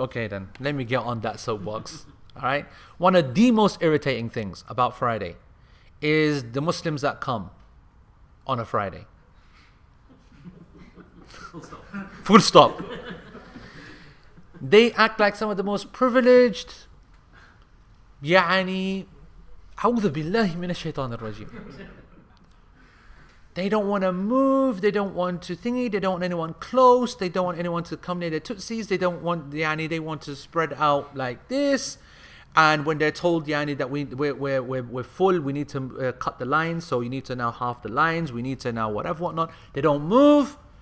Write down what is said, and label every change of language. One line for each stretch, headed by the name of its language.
English: Okay, then let me get on that soapbox. All right. One of the most irritating things about Friday is the Muslims that come on a Friday. Full stop. They act like some of the most privileged.
Arabic: يعني أعوذ بالله من الشيطان الرجيم.
English: They don't want to move, they don't want to thingy, they don't want anyone close, they don't want anyone to come near their tootsies, they don't want, yani, they want to spread out like this. And when they're told, yani, that we're full, we need to cut the lines, so you need to now half the lines, we need to now whatever, whatnot. They don't move.